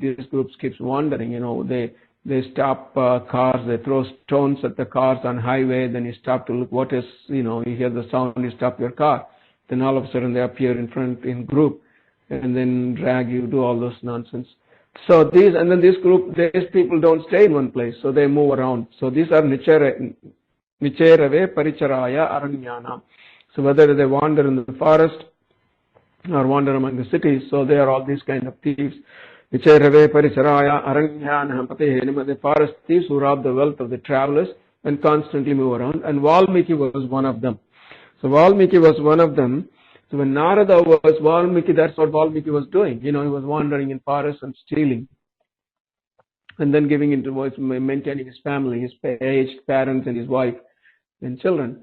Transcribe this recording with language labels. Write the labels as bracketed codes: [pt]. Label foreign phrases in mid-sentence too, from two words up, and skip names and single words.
[en] These groups keeps wandering, they stop cars, they throw stones at the cars on highway, then you stop to look what is, you hear the sound, you stop your car. Then all of a sudden they appear in front in group and then drag you, do all this nonsense. So these people don't stay in one place, so they move around. So these are [sa] निचेरवे परिचराय अरण्याना. [en] So whether they wander in the forest or wander among the cities, so they are all these kind of thieves. [sa] निचेरवे परिचराय अरण्याना पतेहे, [en] the forest thieves who rob the wealth of the travelers and constantly move around. And Valmiki was one of them. So Valmiki was one of them. So when Narada was Valmiki, that's what Valmiki was doing. He was wandering in forests and stealing. And then giving into voice, maintaining his family, his aged parents and his wife and children.